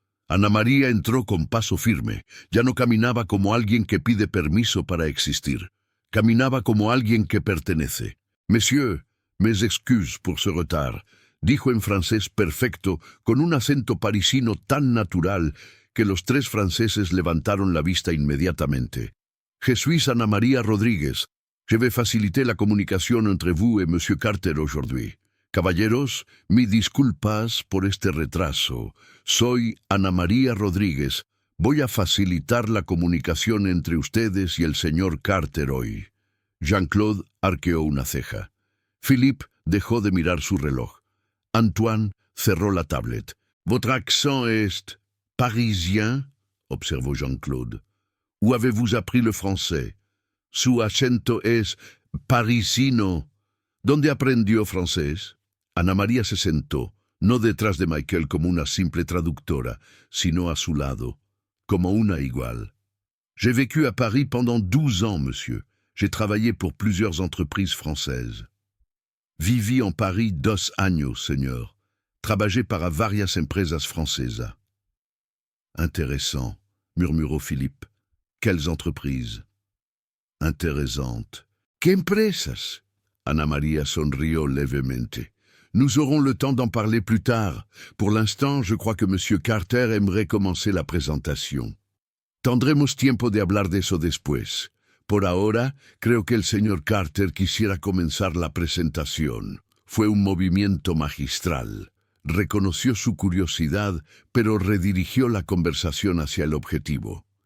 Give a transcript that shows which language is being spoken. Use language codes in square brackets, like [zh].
[es] Ana María entró con paso firme. Ya no caminaba como alguien que pide permiso para existir. Caminaba como alguien que pertenece. [fr] «Monsieur, mes excuses pour ce retard», [es] dijo en francés perfecto, con un acento parisino tan natural que los 3 franceses levantaron la vista inmediatamente. [fr] «Je suis Ana María Rodríguez. Je vais faciliter la comunicación entre vous et Monsieur Carter aujourd'hui. [es] Caballeros, mis disculpas por este retraso. Soy Ana María Rodríguez. Voy a facilitar la comunicación entre ustedes y el señor Carter hoy». Jean-Claude arqueó una ceja. Philippe dejó de mirar su reloj. Antoine cerró la tablet. [fr] «Votre accent est parisien», [es] observó Jean-Claude. [fr] «Où avez-vous appris le français? [es] Su acento es parisino. ¿Dónde aprendió francés?» Ana María se sentó, no detrás de Michael como una simple traductora, sino a su lado, como una igual. [fr] «J'ai vécu à Paris pendant 12 ans, monsieur. J'ai travaillé pour plusieurs entreprises françaises». [es] «Viví en Paris 2 años, señor. Trabajé para varias empresas francesas». [fr] «Intéressant», [es] murmuró Philippe. [fr] «Quelles entreprises?» «Intéressantes». [es] «¿Qué empresas?» Ana María sonrió levemente. [fr] «Nous aurons le temps d'en parler plus tard. Pour l'instant, je crois que Monsieur Carter aimerait commencer la présentation». [es] Tendremos tiempo de hablar de eso después. Por ahora, creo que el señor Carter quisiera comenzar la presentación. Fue un movimiento magistral. Reconoció su curiosidad, pero redirigió la conversación hacia el objetivo.